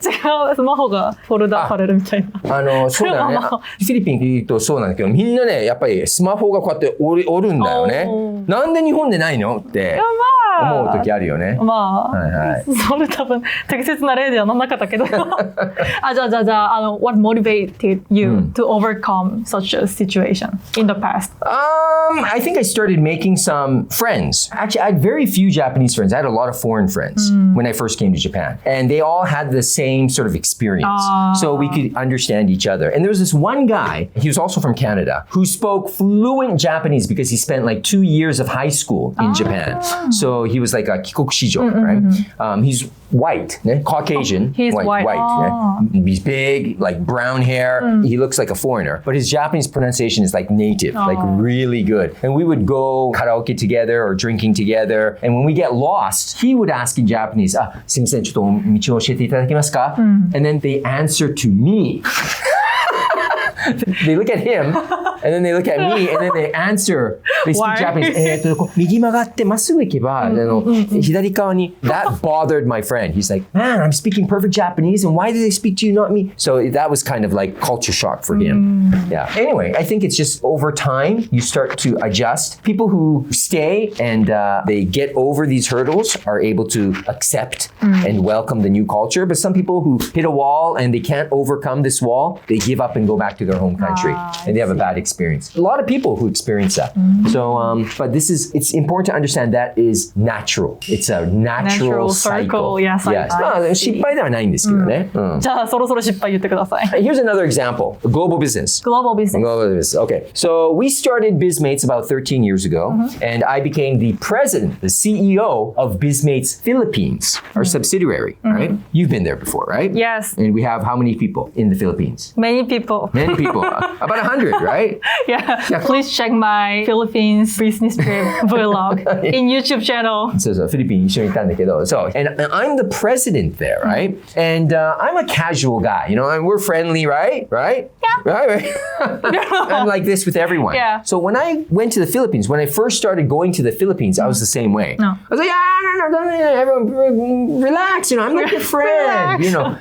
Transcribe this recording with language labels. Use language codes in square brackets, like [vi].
[ja] 違う、スマホがフォルダされるみたいな。そうだね。フィリピン行くとそうなんだけど、みんなね、やっぱりスマホがこうやって折るんだよね。なんで日本でないのって。思う時あるよね。まあ、はいはい、それ多分適切な例ではなかったけど。 [en] じゃあ、what motivated you to overcome such a situation in the past? I think I started making some friends. Actually, I had very few Japanese friends. I had a lot of foreign friends when I first came to Japan. And they all had the same sort of experience. So we could understand each other. And there was this one guy, he was also from Canada, who spoke fluent Japanese because he spent like 2 years of high school in Japan. So he was like a kikokushijo, right? He's white, Caucasian. He's white. He's big, like brown hair. He looks like a foreigner. But his Japanese pronunciation is like native, like really good. And we would go karaoke together or drinking together. And when we get lost, he would ask in Japanese, [ja] すみません、ちょっと道を教えていただけますか? [en] And then they answer to me. They look at him, and then they look at me, and then they answer. They speak Japanese. [ja] 右曲がってまっすぐ行けば、左側に [en] That bothered my friend. He's like, man, I'm speaking perfect Japanese, and why do they speak to you, not me? So that was kind of like culture shock for him. Yeah. Anyway, I think it's just over time, you start to adjust. People who stay and they get over these hurdles are able to accept and welcome the new culture. But some people who hit a wall and they can't overcome this wall, they give up and go back to their home country and they have a bad experience. A lot of people who experience that. So, but it's important to understand that is natural. It's a natural cycle. Yes. [ja] 失敗ではないんですけどね。じゃあそろそろ失敗言ってください。 [en] Here's another example. Global business. Global business. Okay. So we started Bizmates about 13 years ago, and I became the president, the CEO of Bizmates Philippines, our subsidiary, right? You've been there before, right? Yes. And we have how many people in the Philippines? Many people. About 100, right? Yeah. Please check my Philippines business trip vlog in YouTube channel. [ja] そう、フィリピン一緒に行ったんだけど、 [en] So, and I'm the president there, right? And I'm a casual guy, you know, and we're friendly, right? Right? Yeah. Right? I'm like this with everyone. Yeah. So when I went to the Philippines, when I first started going to the Philippines, I was the same way. No. I was like, no, everyone relax, you know, I'm like your friend, you know.